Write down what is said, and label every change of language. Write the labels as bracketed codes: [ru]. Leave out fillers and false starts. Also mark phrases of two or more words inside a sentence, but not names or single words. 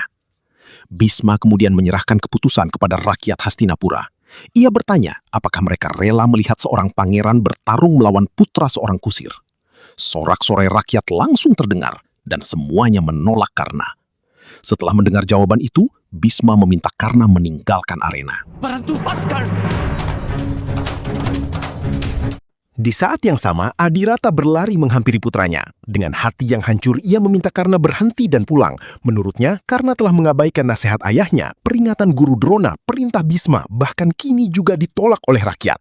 [id] Bisma kemudian menyerahkan keputusan kepada rakyat Hastinapura. Ia bertanya apakah mereka rela melihat seorang pangeran bertarung melawan putra seorang kusir. Sorak-sorai rakyat langsung terdengar, dan semuanya menolak Karna. Setelah mendengar jawaban itu, Bisma meminta Karna meninggalkan arena. [hi] परंतु बस कर। [id] Di saat yang sama, Adirata berlari menghampiri putranya. Dengan hati yang hancur, ia meminta Karna berhenti dan pulang. Menurutnya, Karna telah mengabaikan nasihat ayahnya, peringatan Guru Drona, perintah Bisma, bahkan kini juga ditolak oleh rakyat.